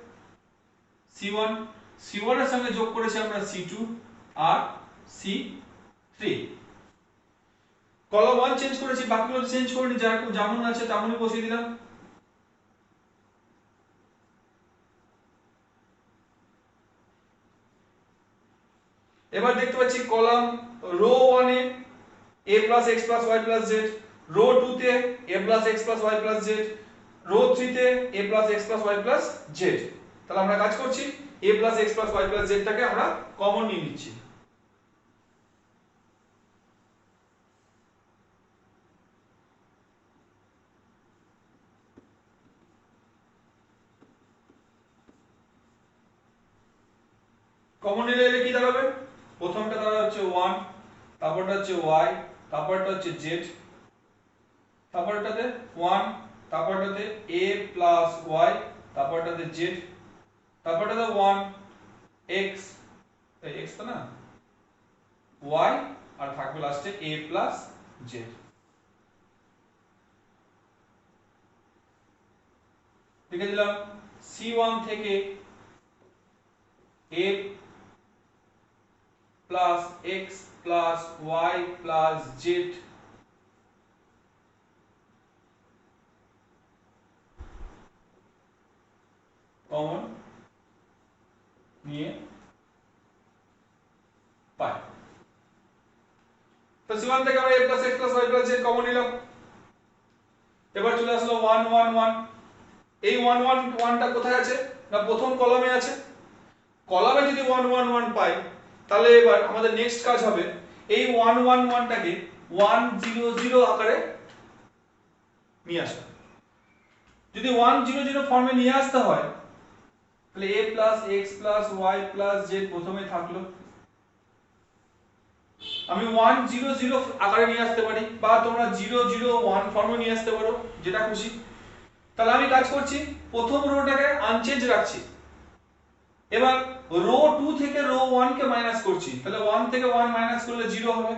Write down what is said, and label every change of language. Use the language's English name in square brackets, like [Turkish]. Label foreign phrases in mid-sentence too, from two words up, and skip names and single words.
[Bangla] c1 এর সঙ্গে যোগ করেছি আমরা c2 আর c3। কলাম 1 চেঞ্জ করেছি, বাকিগুলো চেঞ্জ করিনি, যেমন আছে তেমনই বসিয়ে দিলাম। এবার দেখতে পাচ্ছি [English] column row 1 এ a plus x plus y plus z, রো 2 তে a plus x plus y plus z, রো 3 তে a plus x plus y plus z। [Bangla] তাহলে আমরা কাজ করছি [English] a plus x plus y plus z [Bangla] টাকে আমরা কমন নিয়ে নিচ্ছি। কমন নিলে এলে কি দাঁড়াবে? প্রথমটা দাঁড়াবে হচ্ছে 1, তারপরটা হচ্ছে y, তারপরটা হচ্ছে z, তারপরটাতে 1, তারপরটাতে [English] a plus y, [Bangla] তারপরটাতে z, তারপরটাতে 1 x, এই x তো না, y, আর থাকবে লাস্টে [English] a plus z। [Bangla] লিখে দিলাম c1 থেকে [English] a plus x plus y plus z [Bangla] কমন নিয়ে পাই। তো c1 থেকে আমরা [English] a plus x plus y plus z [Bangla] কমন নিলাম। এবার চলে আসলো 1 1 1। এই 1 1 1 টা কোথায় আছে? না প্রথম কলামে আছে। কলামে যদি 1 1 1 পাই, তাহলে এবার আমাদের নেক্সট কাজ হবে এই 1 1 1 টাকে 1 0 0 আকারে নিয়ে আসা। যদি 1 0 0 ফর্মে নিয়ে আসতে হয়, তাহলে [English] a plus x plus y plus z [Bangla] প্রথমে থাকলো। আমি 1 0 0 আকারে নিয়ে আসতে পারি, বা তোমরা 0 0 1 ফর্মে নিয়ে আসতে পারো, যেটা খুশি। তাহলে আমি কাজ করছি প্রথম রোটাকে আনচেঞ্জ রাখছি। এবার রো 2 থেকে রো 1 কে মাইনাস করছি, তাহলে 1 থেকে 1 মাইনাস করলে 0 হবে।